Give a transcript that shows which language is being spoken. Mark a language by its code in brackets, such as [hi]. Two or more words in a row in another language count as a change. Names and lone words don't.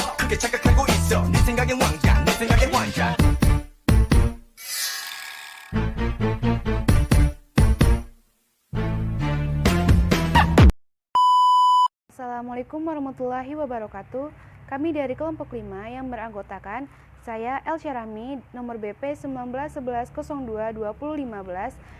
[ko] 그렇게 착각하고 있어 네 생각엔 왕자 내 생각엔 환자 [ar] السلام عليكم ورحمة الله وبركاته. [id] Kami dari kelompok 5 yang beranggotakan saya El Syarami, nomor BP 1911022015.